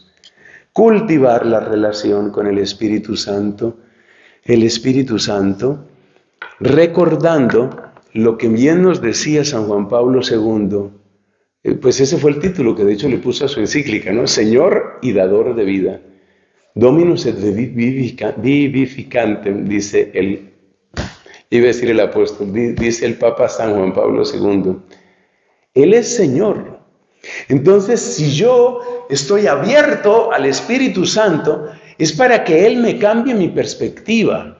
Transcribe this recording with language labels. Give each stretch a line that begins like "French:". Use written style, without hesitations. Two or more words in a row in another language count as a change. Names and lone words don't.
Spanish: Cultivar la relación con el Espíritu Santo, recordando lo que bien nos decía San Juan Pablo II, pues ese fue el título que de hecho le puso a su encíclica, ¿no? Señor y dador de vida.
Latin: Dominus et vivificantem,
Spanish: dice el apóstol, dice el Papa San Juan Pablo II. Él es Señor. Entonces, si yo estoy abierto al Espíritu Santo, es para que Él me cambie mi perspectiva.